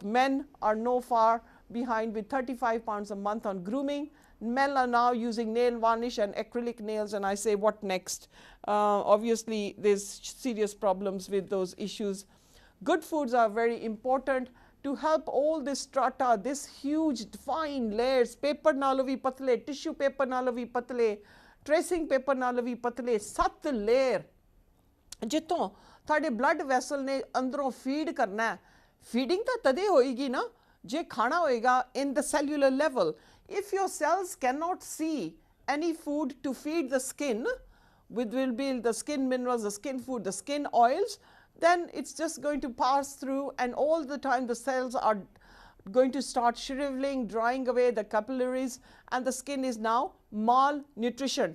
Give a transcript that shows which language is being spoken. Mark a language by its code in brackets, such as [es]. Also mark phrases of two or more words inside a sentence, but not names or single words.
[en] Men are no far behind with 35 pounds a month on grooming. Men are now using nail varnish and acrylic nails, and I say, what next? Obviously, there's serious problems with those issues. Good foods are very important to help all this strata, this huge fine layers. [pa] ਪੇਪਰ ਨਾਲੋਂ ਵੀ ਪਤਲੇ, [en] tissue paper [pa] ਨਾਲੋਂ ਵੀ ਪਤਲੇ, [en] tracing paper [pa] ਨਾਲੋਂ ਵੀ ਪਤਲੇ, 7 layer. ਜਿੱਥੋਂ ਤੁਹਾਡੇ [en] blood vessel [pa] ਨੇ ਅੰਦਰੋਂ ਫੀਡ ਕਰਨਾ ਹੈ. ਫੀਡਿੰਗ ਤਾਂ ਤਦੇ ਹੋਏਗੀ ਨਾ ਜੇ ਖਾਣਾ ਹੋਏਗਾ [en] in the cellular level. If your cells cannot see any food to feed the skin, with will be the skin minerals, the skin food, the skin oils, then it's just going to pass through, and all the time the cells are going to start shriveling, drying away the capillaries, and the skin is now malnutritioned.